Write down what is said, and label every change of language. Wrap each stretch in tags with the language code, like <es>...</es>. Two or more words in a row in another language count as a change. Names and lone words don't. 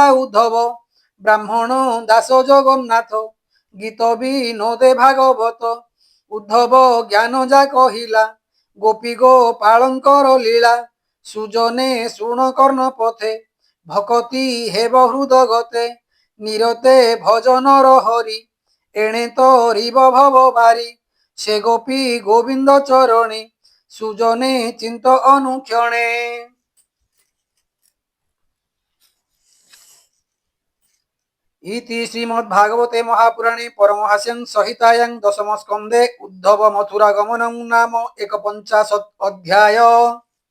<or>ଉଦ୍ଧବ ବ୍ରାହ୍ମଣ ଦାସ ଜଗନ୍ନାଥ ଗୀତ ବିନୋଦେ ଭାଗବତ ଉଦ୍ଧବ ଜ୍ଞାନ ଯା କହିଲା ଗୋପୀ ଗୋପାଳଙ୍କର ଲୀଳା ସୁଜନେ ଶୁଣ କର୍ଣ୍ଣ ପଥେ ଭକତି ହେବ ହୃଦ ଗତେ ନିରତେ ଭଜନର ହରି ଏଣେ ତରିବ ଭବ ବାରି ସେ ଗୋପୀ ଗୋବିନ୍ଦ ଚରଣେ ସୁଜନେ ଚିନ୍ତ ଅନୁକ୍ଷଣେ।</or> <sa>इति श्रीमद्भागवते महापुराणे परमहास्यं संहितायां दशमस्कन्धे उद्धव मथुरा गमनं नाम 51 अध्याय।</sa>